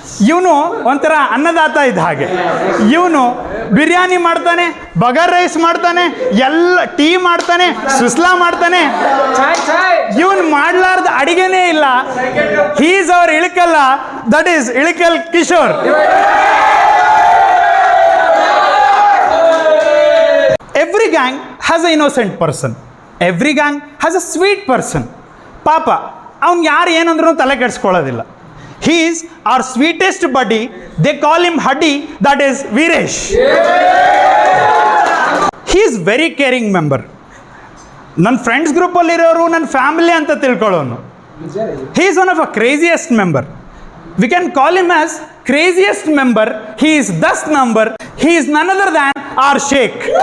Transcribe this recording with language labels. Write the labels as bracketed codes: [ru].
[kn] ಇವನು ಒಂಥರ ಅನ್ನದಾತ ಇದ್ದ ಹಾಗೆ. ಇವನು ಬಿರಿಯಾನಿ ಮಾಡ್ತಾನೆ, ಬಗರ್ ರೈಸ್ ಮಾಡ್ತಾನೆ, ಎಲ್ಲ ಟೀ ಮಾಡ್ತಾನೆ, ಸುಸ್ಲಾ ಮಾಡ್ತಾನೆ. ಇವನು ಮಾಡ್ಲಾರ್ದ ಅಡಿಗೆನೇ ಇಲ್ಲ. [en] He is our ಇಳಕಲ್ಲ, that is Ilkal Kishore. Every gang has an innocent person. Every gang has a sweet person. [kn] ಪಾಪ ಅವ್ನು ಯಾರು ಏನಂದ್ರೂ ತಲೆ ಕೆಡಿಸ್ಕೊಳ್ಳೋದಿಲ್ಲ. [en] He is our sweetest buddy. They call him Huddy, that is Viresh. He is very caring member. [kn] ನನ್ನ friends ಗ್ರೂಪಲ್ಲಿರೋರು ನನ್ನ family ಅಂತ ತಿಳ್ಕೊಳ್ಳೋನು. [en] He is one of a craziest member. We can call him as craziest member. He is thus number. He is none other than our Sheikh.